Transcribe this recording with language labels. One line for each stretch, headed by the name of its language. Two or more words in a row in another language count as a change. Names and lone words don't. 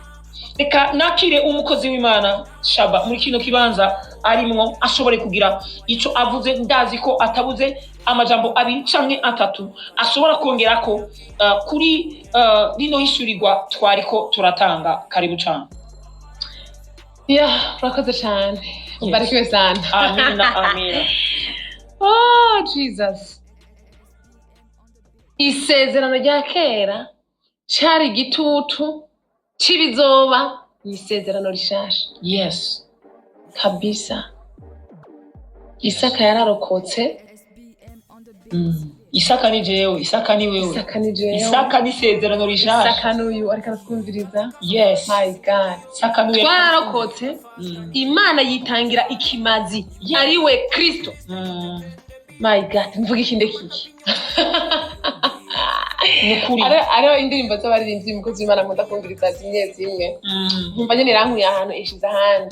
Rundi: Reka nakire umukozi w'Imana Shaba muri kino kibanza arimwo, ashobore kugira ico avuze. Ndazi ko atabuze amajambo abiri canke atatu ashobora kongera ko kuri rino hishurirwa twariko turatanga. Karibu cyane. Urakoze cyane.
Swahili: Ubarikiwe sana.
Rundi: Amina, amina.
English: Oh Jesus.
Rundi: Isezerano rya kera cyari igitutu cy'ibizoba, ni isezerano rishasha. Yes, kabisa. Isaka yararokotse. Isaka ni jewe, Isaka ni wewe, Isaka ni isezerano rishasha. Isaka n'uyu ariko twumviriza.
English: Yes, my God.
Rundi: Isaka n'uyu twararokotse. Imana yitangira ikimazi, ariwe Kristo.
English: My God,
Rundi: mvuga ikinde kiki. Nukuri. Ariho indirimbo z'abaririmbyi umukozi w'Imana nkunda kumviriza zimwe. Nkumva nyine rankuye ahantu ishize ahandi.